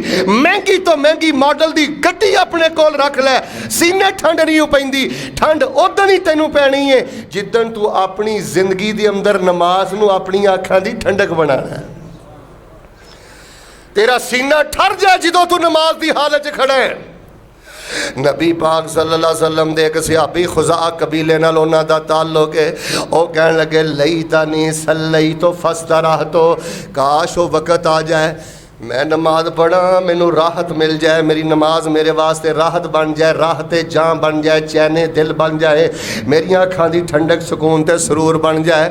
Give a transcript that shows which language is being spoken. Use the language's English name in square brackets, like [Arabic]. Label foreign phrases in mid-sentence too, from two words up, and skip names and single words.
[Punjabi] ਮਹਿੰਗੀ ਤੋ ਮਹਿੰਗੀ ਮਾਡਲ ਦੀ ਗੱਡੀ ਅਪਣੇ ਕੋਲ ਰੱਖ ਲੈ, ਸੀਨੇ ਠੰਢ ਨਹੀਂ ਹੋ ਪੈਂਦੀ। ਠੰਢ ਉਦਨ ਹੀ ਤੈਨੂੰ ਪੈਣੀ ਹੈ ਜਿਦਨ ਤੂ ਅਪਣੀ ਜ਼ਿੰਦਗੀ ਦੇ ਅੰਦਰ ਨਮਾਜ਼ ਨੂੰ ਅਪਣੀ ਅੱਖਾਂ ਦੀ ਠੰਢਕ ਬਣਾਣਾ ਹੈ। ਤੇਰਾ ਸੀਨਾ ਠਰ ਜਾਏ ਜਿਦੋਂ ਤੂ ਨਮਾਜ਼ ਦੀ ਹਾਲਤ ਚ ਖੜ੍ਹਾ ਹੈ। ਨਬੀ ਪਾਕ [Arabic] صلى الله عليه وسلم [Punjabi] ਦੇ ਇਕ ਸਹਾਬੀ ਖ਼ੁਜ਼ਾ ਕਬੀਲੇ ਨਾਲ ਉਨ੍ਹਾਂ ਦਾ ਤਅੱਲੁਕ ਹੈ। ਓ ਕਹਿਣ ਲੱਗੇ [Arabic] ليتني صليت فاسترحت, [Urdu] کاش وہ وقت آ جائے [Punjabi] ਮੈਂ ਨਮਾਜ਼ ਪੜ੍ਹਾਂ, ਮੈਨੂੰ ਰਾਹਤ ਮਿਲ ਜਾਏ, ਮੇਰੀ ਨਮਾਜ਼ ਮੇਰੇ ਵਾਸਤੇ ਰਾਹਤ ਬਣ ਜਾਏ, ਰਾਹਤ ਜਾਨ ਬਣ ਜਾਏ, ਚੈਨੇ ਦਿਲ ਬਣ ਜਾਏ, ਮੇਰੀਆਂ ਅੱਖਾਂ ਦੀ ਠੰਢਕ ਸੁਕੂਨ ਤੇ ਸਰੂਰ ਬਣ ਜਾਏ।